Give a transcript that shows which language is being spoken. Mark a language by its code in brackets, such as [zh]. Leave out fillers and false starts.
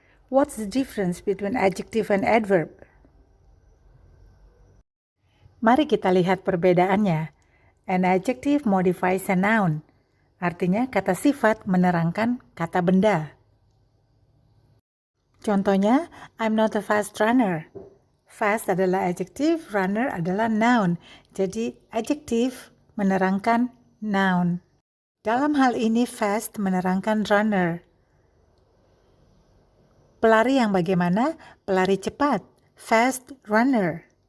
[en] What's the difference between adjective and adverb? [id] Mari kita lihat perbedaannya. [en] An adjective modifies a noun. [id] Artinya kata sifat menerangkan kata benda. [en] Contohnya, I'm not a fast runner. [id] Fast adalah adjective, runner adalah noun. Jadi, adjective menerangkan noun. Dalam hal ini, fast menerangkan runner. Pelari yang bagaimana? Pelari cepat. [en] Fast runner.